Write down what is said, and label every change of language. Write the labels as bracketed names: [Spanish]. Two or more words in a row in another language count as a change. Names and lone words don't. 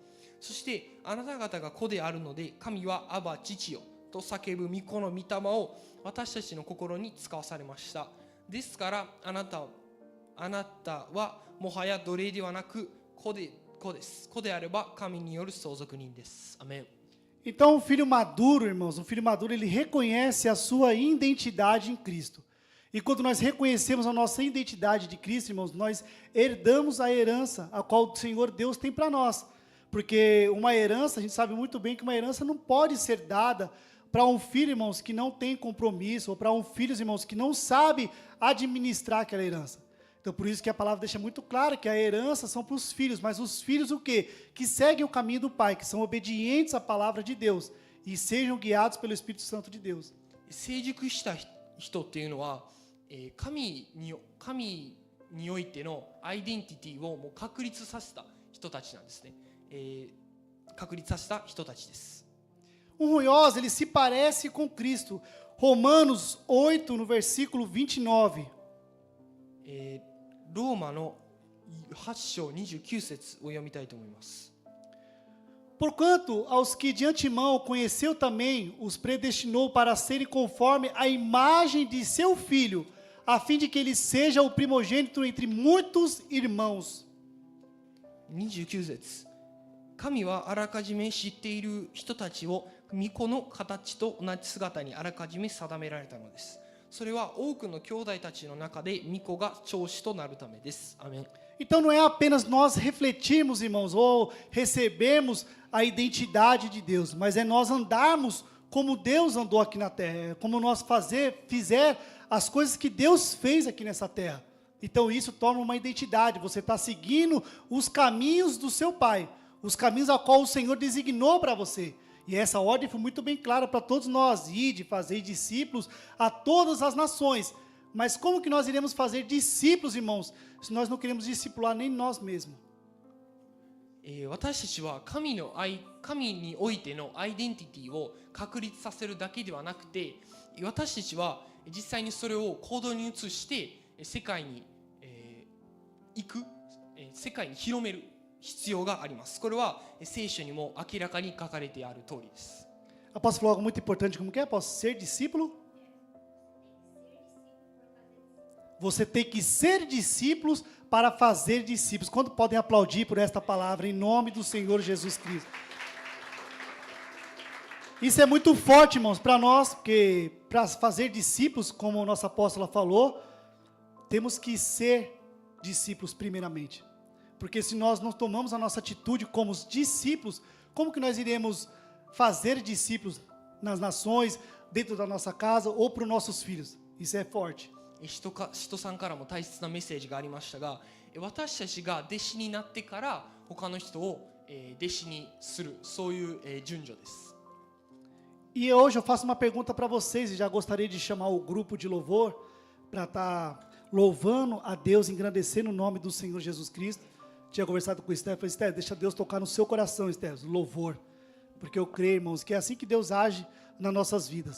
[Japanese] そしてあなた方が子であるので、神はアバ父よと叫ぶ御子の御霊を私たちの心に使わされました。ですからあなたはもはや奴隷ではなく子です。子であれば神による相続人です。アメン。 [Portuguese] Então, o filho maduro, irmãos, o filho maduro, ele reconhece a sua identidade em Cristo. E quando nós reconhecemos a nossa identidade de Cristo, irmãos, nós herdamos a herança a qual o Senhor Deus tem para nós. Porque uma herança, a gente sabe muito bem que uma herança não pode ser dada para um filho, irmãos, que não tem compromisso, ou para um filho, irmãos, que não sabe administrar aquela herança. Então, por isso que a palavra deixa muito claro que a herança são para os filhos, mas os filhos o quê? Que seguem o caminho do Pai, que são obedientes à palavra de Deus e sejam guiados pelo Espírito Santo de Deus. [Japanese] 成熟した人っていうのは、神においてのアイデンティティをもう確立させた人たちなんですね。確立させた人たちです。 [Portuguese] ruioso, ele se parece com Cristo. Romanos 8, no versículo 29. [Japanese] ローマの8章29節を読みたいと思います。 [Portuguese] Porquanto, aos que de antemão conheceu também, os predestinou para serem conforme a imagem de seu Filho, a fim de que ele seja o primogênito entre muitos irmãos. [Japanese] 29 節、神はあらかじめ知っている人たちを御子の形と同じ姿にあらかじめ定められたのです。それは多くの兄弟たちの中で御子が長子となるためです。アメン。 [Portuguese] Então não é apenas nós refletirmos, irmãos, ou recebermos a identidade de Deus, mas é nós andarmos como Deus andou aqui na terra, como nós fizer as coisas que Deus fez aqui nessa terra. Então isso torna uma identidade, você está seguindo os caminhos do seu Pai, os caminhos a qual o Senhor designou para você. E essa ordem foi muito bem clara para todos nós, de fazer discípulos a todas as nações. Mas como que nós iremos fazer discípulos, irmãos, se nós não queremos discipular nem nós mesmos? [Japanese] 私たちは神においてのアイデンティティを確立させるだけではなくて、私たちは実際にそれを行動に移して世界に行く、世界に広める必要があります。これは聖書にも明らかに書かれてある通りです。 [Portuguese] Apóstolo falou algo muito importante, como que é? Apóstolo, ser discípulo? Você tem que ser discípulos para fazer discípulos. Quando podem aplaudir por esta palavra, em nome do Senhor Jesus Cristo. Isso é muito forte, irmãos, para nós, porque para fazer discípulos, como a nossa apóstola falou, temos que ser discípulos primeiramente. Porque se nós não tomamos a nossa atitude como os discípulos, como que nós iremos fazer discípulos nas nações, dentro da nossa casa ou para os nossos filhos? Isso é forte. [Japanese] 使徒さんからも大切なメッセージがありましたが、私たちが弟子になってから他の人を弟子にする、そういう順序です。 [Portuguese] E hoje eu faço uma pergunta para vocês, e já gostaria de chamar o grupo de louvor para estar louvando a Deus, engrandecendo o nome do Senhor Jesus Cristo. Tinha conversado com o Esther, falei, Esther, deixa Deus tocar no seu coração, Esther, louvor. Porque eu creio, irmãos, que é assim que Deus age nas nossas vidas.